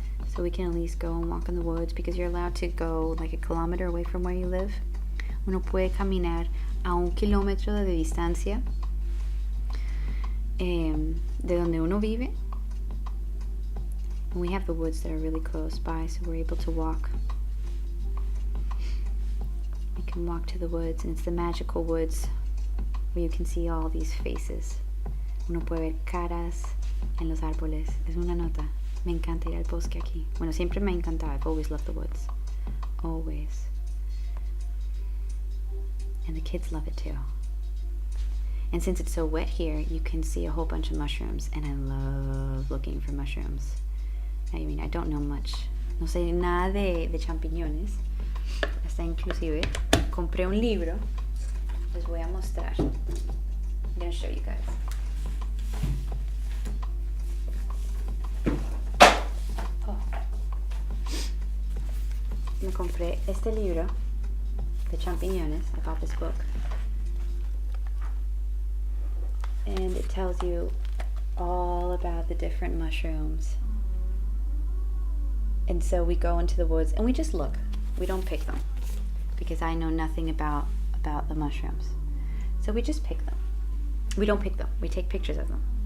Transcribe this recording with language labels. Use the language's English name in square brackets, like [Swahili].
[English] So we can at least go and walk in the woods, because you're allowed to go like a kilometer away from where you live. [Spanish] Uno puede caminar a 1 kilómetro de distancia de donde uno vive. [English] And we have the woods that are really close by, so we're able to walk. We can walk to the woods, and it's the magical woods where you can see all these faces. [Spanish] Uno puede ver caras en los árboles. Es una nota. Me encanta ir al bosque aquí. Bueno, siempre me ha encantado. [English] I've always loved the woods. Always. And the kids love it too. And since it's so wet here, you can see a whole bunch of mushrooms. And I love looking for mushrooms. I mean, I don't know much. [Spanish] No sé nada de champiñones. Hasta inclusive compré un libro. Les voy a mostrar. [English] I'm going to show you guys. [Spanish] Me compré este libro de champiñones. [English] I bought this book. And it tells you all about the different mushrooms. And so we go into the woods and we just look. We don't pick them, because I know nothing about the mushrooms. So we just pick them. We don't pick them. We take pictures of them.